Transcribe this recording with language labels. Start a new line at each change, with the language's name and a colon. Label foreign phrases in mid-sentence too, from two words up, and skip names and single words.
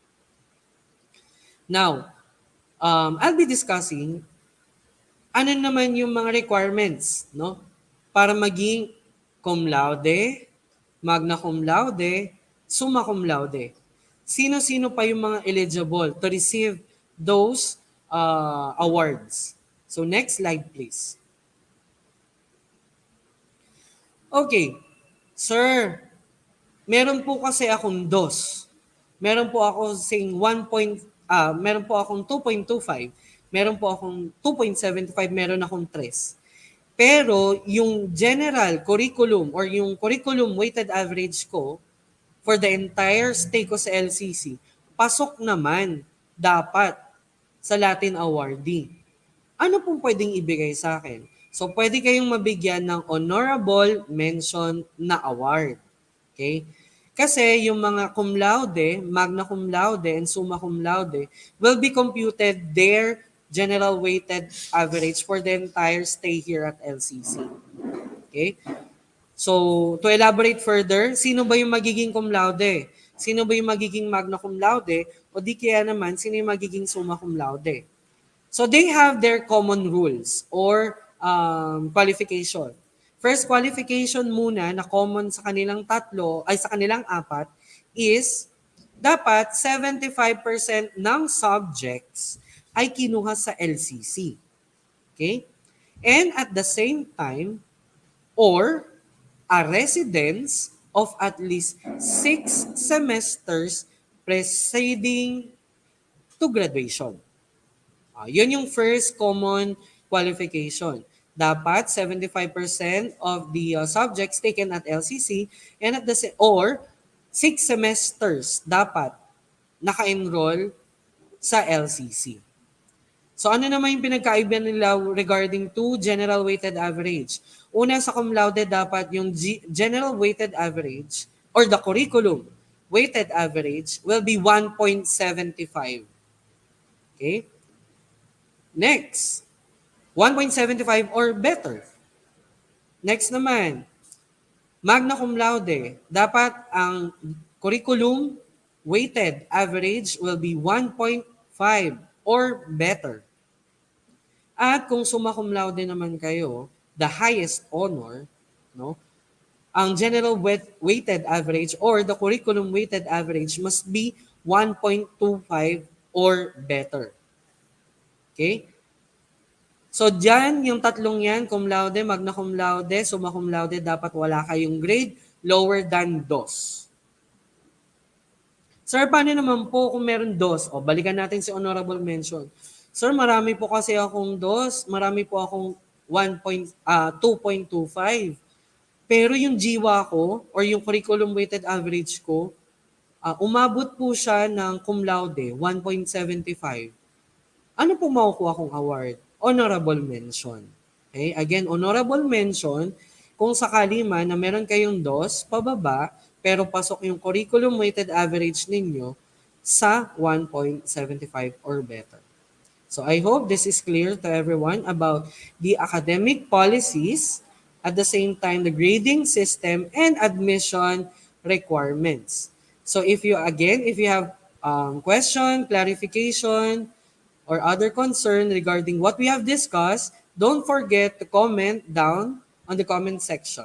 English: Now, I'll be discussing
Filipino: ano naman yung mga requirements, no? Para maging cum laude, magna cum laude, summa cum laude. Sino-sino pa yung mga
English: eligible to receive those awards? So next slide please. Okay.
Filipino: Sir, meron po kasi akong dos. Meron po ako saying meron po akong 2.25, meron po akong 2.75, meron akong 3. Pero yung
English: general curriculum or
Filipino: yung
English: curriculum weighted average
Filipino: ko
English: for the entire stay
Filipino: ko sa LCC, pasok naman dapat sa
English: Latin awardee.
Filipino: Ano pong pwedeng ibigay sa akin? So pwede kayong mabigyan ng
English: honorable mention
Filipino: na award.
English: Okay?
Filipino: Kasi yung mga
English: cum laude, magna cum laude, and summa cum laude will be computed their general weighted average for the entire stay here at LCC. Okay? So, to elaborate further,
Filipino: sino ba yung magiging cum laude? Sino ba yung magiging magna cum laude? O di kaya naman, sino yung magiging summa cum laude?
English: So, they have their common rules or qualification. First qualification
Filipino: muna na common sa kanilang sa kanilang apat is dapat 75% ng subjects ay kinuha sa LCC.
English: Okay? And at the same time, or a residence of at least 6 semesters preceding to graduation.
Filipino: Yun yung
English: first common qualification. Dapat 75% of the subjects taken at LCC and at or 6 semesters
Filipino: dapat naka-enroll sa
English: LCC.
Filipino: So ano naman yung pinagkaiba nila
English: regarding to general weighted average?
Filipino: Una sa
English: cum laude
Filipino: dapat yung
English: general weighted average or the curriculum weighted average will be 1.75. Okay? Next, 1.75 or better.
Filipino: Next naman, magna cum laude. Dapat ang
English: curriculum weighted average will be 1.5 or better.
Filipino: At kung summa cum laude naman kayo,
English: the highest honor, no? Ang general weighted average or the curriculum weighted average must be 1.25 or better.
Filipino: Okay? So dyan, yung tatlong yan, cum laude, magna cum laude, summa cum laude, dapat wala kayong
English: grade lower than
Filipino: 2. Sir, paano naman po kung meron 2? O, balikan natin si
English: honorable mention.
Filipino: Sir, marami po kasi akong 2, marami po akong 2.25. Pero yung jiwa ko or yung
English: curriculum weighted average
Filipino: ko, umabot po siya ng cum laude, 1.75. Ano po makukuha kong award?
English: Honorable mention. Okay? Again, honorable mention,
Filipino: kung sakali man na meron kayong 2 pababa, pero pasok yung
English: curriculum weighted average
Filipino: ninyo, sa 1.75
English: or better. So I hope this is clear to everyone about the academic policies, at the same time the grading system and admission requirements. So if you have question, clarification, or other concern regarding what we have discussed, don't forget to comment down on the comment section.